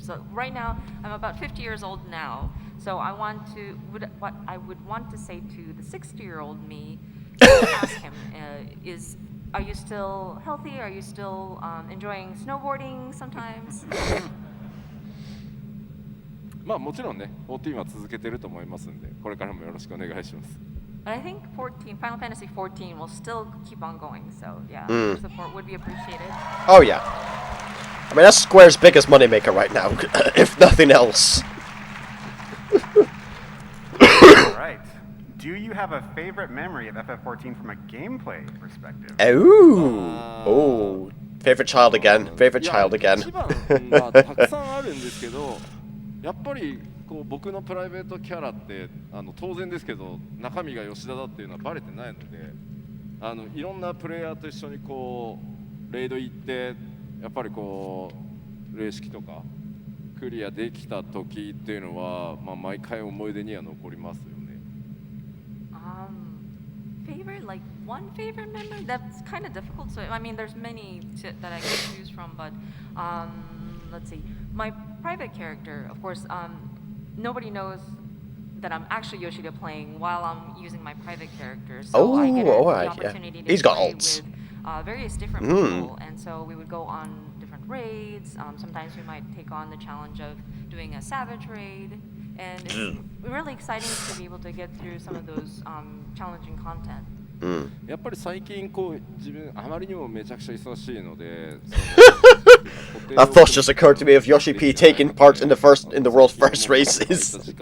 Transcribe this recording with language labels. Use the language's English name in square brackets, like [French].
[English] So right now, I'm about 50 years old now. So what I would want to say to the 60-year-old me, ask him, are you still healthy? Are you still enjoying snowboarding sometimes? [Japanese] まあもちろんね、14は続けてると思いますんで、これからもよろしくお願いします。 [English] But I think Final Fantasy XIV will still keep on going. So yeah, your support would be appreciated. Oh yeah. I mean, that's Square's biggest moneymaker right now, if nothing else. All right. Do you have a favorite memory of FF14 from a gameplay perspective? Oh, favorite child again. Favorite child again. [Japanese] 一番はたくさんあるんですけど、やっぱりこう僕のプライベートキャラって当然ですけど中身が吉田だっていうのはバレてないので、いろんなプレイヤーと一緒にこうレイド行ってやっぱりこう霊式とかクリアできた時っていうのは、まあ、毎回思い出には残りますよね。 [English] Favorite, like one favorite memory? That's kind of difficult. So I mean, there's many that I can choose from, but let's see. My private character, of course, nobody knows that I'm actually Yoshida playing while I'm using my private character. So I get the opportunity to He's got play ults. with various different people, and so we would go on different raids. Sometimes we might take on the challenge of doing a savage raid, and it's really exciting to be able to get through some of those challenging content. [Japanese] やっぱり最近こう自分あまりにもめちゃくちゃ忙しいので [English] That thought just occurred to me of Yoshi-P taking part in the world's first races.